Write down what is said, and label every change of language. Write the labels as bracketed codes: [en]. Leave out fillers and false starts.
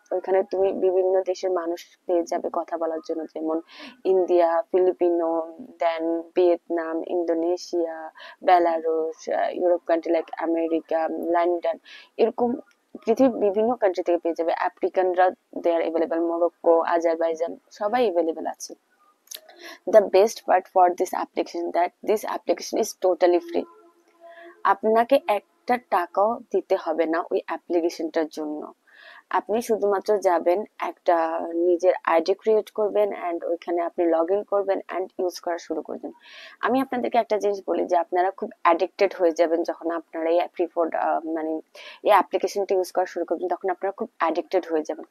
[bn] ওইখানে তুমি বিভিন্ন দেশের মানুষ পেয়ে যাবে কথা বলার জন্য, যেমন ইন্ডিয়া, ফিলিপিনো, দেন Vietnam, Indonesia, Belarus, Europe country like America, London, এরকম পৃথিবীর বিভিন্ন কান্ট্রি থেকে পেয়ে যাবে। আফ্রিকানরা [en] they are available, [bn] মরক্কো, আজারবাইজান, সবাই এভেলেবেল আছে। [en] The best part for this application that this application is totally free. [bn] আপনাকে একটা টাকাও দিতে হবে না ওই অ্যাপ্লিকেশনটার জন্য। আপনি শুধুমাত্র যাবেন, একটা নিজের আইডি ক্রিয়েট করবেন এন্ড ওইখানে আপনি লগ ইন করবেন এন্ড ইউজ করা শুরু করবেন। আমি আপনাদেরকে একটা জিনিস বলি যে আপনারা খুব অ্যাডিক্টেড হয়ে যাবেন যখন আপনারা এই প্রিফার্ড মানে এই অ্যাপ্লিকেশনটা ইউজ করা শুরু করবেন, তখন আপনারা খুব অ্যাডিক্টেড হয়ে যাবেন।